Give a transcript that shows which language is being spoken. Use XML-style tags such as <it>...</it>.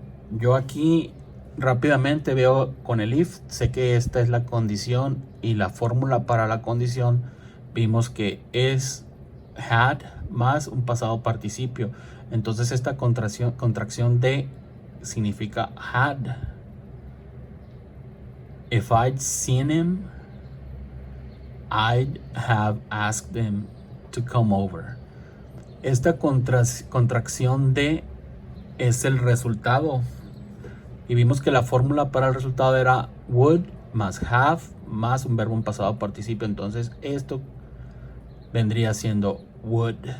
<es>Yo aquí rápidamente veo con el if, sé que esta es la condición, y la fórmula para la condición vimos que es had más un pasado participio. Entonces esta contracción de significa had.</es> <en>If I'd seen him, I'd have asked him to come over.</en> <es>Esta contracción de es el resultado. Y vimos que la fórmula para el resultado era would más have más un verbo en pasado participio. Entonces esto vendría siendo would.</es>